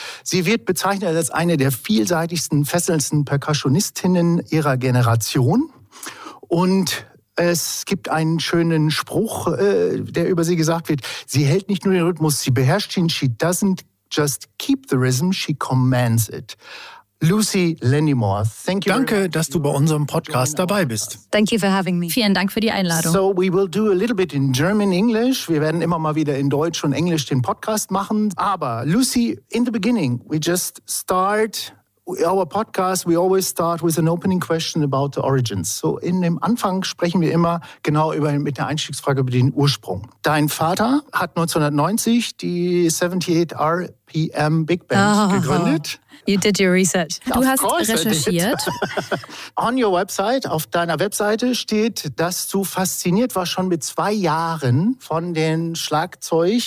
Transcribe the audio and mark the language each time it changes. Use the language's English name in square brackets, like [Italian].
[German] Sie wird bezeichnet als eine der vielseitigsten, fesselndsten Percussionistinnen ihrer Generation. Und es gibt einen schönen Spruch, der über sie gesagt wird. Sie hält nicht nur den Rhythmus, sie beherrscht ihn, [English] she doesn't just keep the rhythm, she commands it. Lucy Lenimore, thank you. [German] Danke, dass du bei unserem Podcast dabei bist. [English] Thank you for having me. [German] Vielen Dank für die Einladung. [English] So we will do a little bit in German English. [German] Wir werden immer mal wieder in Deutsch und Englisch den Podcast machen. Aber [English] Lucy, in the beginning, we just start our podcast. We always start with an opening question about the origins. [German] So in dem Anfang sprechen wir immer genau über mit der Einstiegsfrage über den Ursprung. Dein Vater hat 1990 die 78 RPM Big Band gegründet. [English] You did your research. [German] Du hast recherchiert. [English] On your website, [German] auf deiner Webseite steht, dass du fasziniert warst schon mit 2 Jahren von dem Schlagzeug.